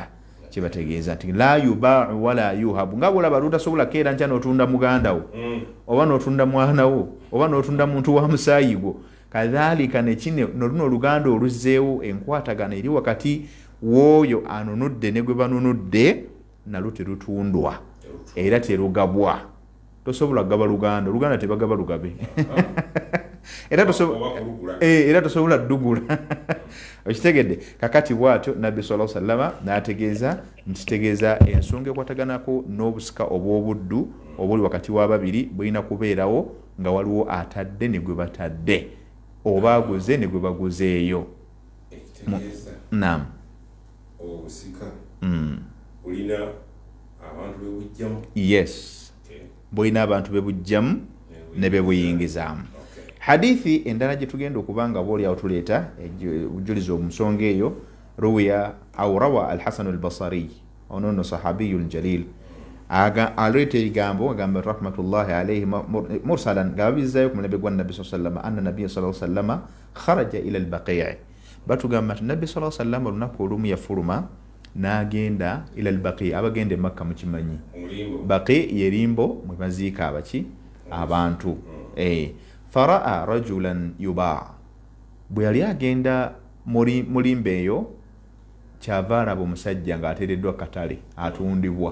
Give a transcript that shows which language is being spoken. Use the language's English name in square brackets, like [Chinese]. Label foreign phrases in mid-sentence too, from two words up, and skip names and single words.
[Ganda] Kibategeeza nti [Arabic] لا يباع ولا يوهب. [Ganda] Nga bw'olaba lutasobola keera nkya n'otunda muganda wo oba n'otunda mwana wo oba n'otunda muntu wa musaayi gwo, kadhalika nekino noluno oluganda oluzzeewo enkwatagana eri wakati w'oyo anunudde ne gwe banunudde nalwo terutundwa era terugabwa. Tosobola kugaba luganda, oluganda tebagaba lugabe era tosobola ddugula. Okitegedde? Kakati bw'atyo nabbi [Arabic] صلى الله عليه وسلم [Ganda] n'ategeeza nti tegeeza ensonga ekwataganako n'obusika obw'obuddu obuli wakati w'ababiri bulina kubeerawo nga waliwo atadde ne gwe batadde oba aguze ne gwe baguzeeyo. Naam. Obusika bulina abantu bebujjamu. Yes. Bulina abantu bebujjamu ne bebuyingizaamu. Hadithi endala gye tugenda okubanga boolyawo tuleeta obujulizi omusonga eyo, [Arabic] روي أو روى al-Hasan al-Basri, [Ganda] ono nno [Arabic] صحابي الجليل, [Ganda] aleeta ebigambo agamba [Arabic] رحمة الله عليه مرسلا [Ganda] nga babizzayo ku mulembe gwa nabbi [Arabic] صلى الله عليه وسلم أن النبي صلى الله عليه وسلم خرج إلى البقيع'. [Ganda] Batugamba nti nabbi [Arabic] صلى الله عليه وسلم [Ganda] olunaku olumu yafuluma n'agenda [Arabic] إلى البقيع'. [Ganda] Abagenda e Makka mukimanyi Baqi' yerimbo mwe baziika abaki abantu. [Arabic] فرأى رجلا يباع, [Ganda] bwe yali agenda mulimbe eyo kyava alaba omusajja ng'ateereddwa katale atundibwa.